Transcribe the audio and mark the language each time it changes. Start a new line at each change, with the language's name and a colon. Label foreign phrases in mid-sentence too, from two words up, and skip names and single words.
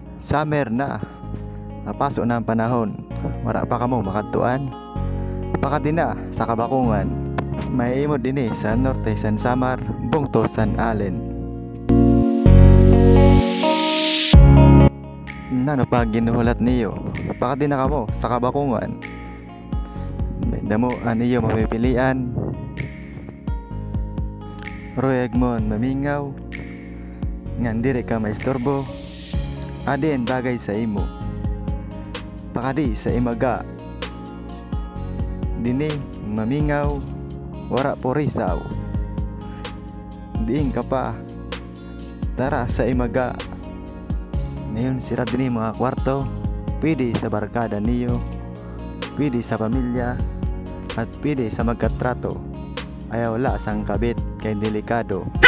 Waray: Summer na. Napasok na ang panahon. Wala pa kamo makadtuan. Pakadi na sa Kabakungan. Mahimod din sa Norte San Samar, Bungto San Allen. Nano pa ginuhulat niyo? Pakadi na kamo sa Kabakungan. May damo aniyo mapipilian. Royag mon mamingaw. Ngan dire ka maistorbo. Adin bagay sa imo. Pakadi sa imaga. Dini mamingaw. Wara po risaw. Diin ka pa. Tara sa imaga. Ngayon sira din mga kwarto. Pwede sa barkada niyo. Pwede sa pamilya. At pwede sa magkatrato. Ayaw wala sang kabit kay delikado.